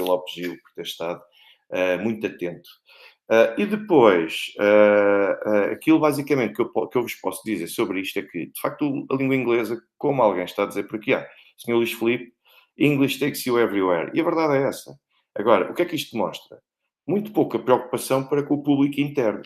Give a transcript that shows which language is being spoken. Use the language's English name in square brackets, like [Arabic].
[Portuguese] Rui Lopes Gil, por ter estado muito atento. E depois, aquilo basicamente que eu vos posso dizer sobre isto é que, de facto, a língua inglesa, como alguém está a dizer por aqui, Sr. [English] Luís Filipe, English takes you everywhere. [Portuguese] E a verdade é essa. Agora, o que é que isto demonstra? Muito pouca preocupação para com o público interno.